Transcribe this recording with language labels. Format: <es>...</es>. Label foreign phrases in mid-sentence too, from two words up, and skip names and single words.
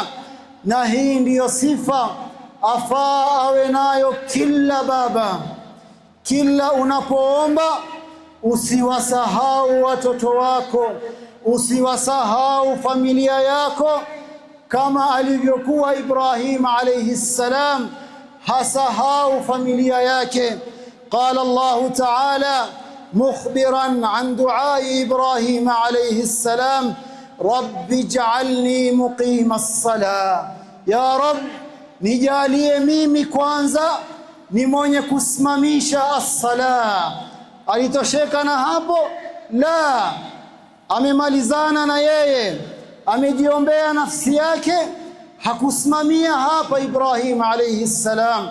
<sw>Na hii ndiyo sifa afaa awe nayo kila baba. Kila unapoomba usiwasahau watoto wako, usiwasahau familia yako, kama alivyokuwa Ibrahim</sw> <ar>عليه السلام,</ar> <sw>hasahau familia yake.</sw> <ar>قال الله تعالى مخبرا عن دعاء إبراهيم عليه السلام رب اجعلني مقيم الصلاة يا رب,</ar> <sw>nijalie mimi kwanza ni mwenye kusimamisha as-sala. Alitosheka na hapo? La, amemalizana na yeye, amejiombea nafsi yake, hakusimamia hapa Ibrahim</sw> <ar>عليه السلام.</ar>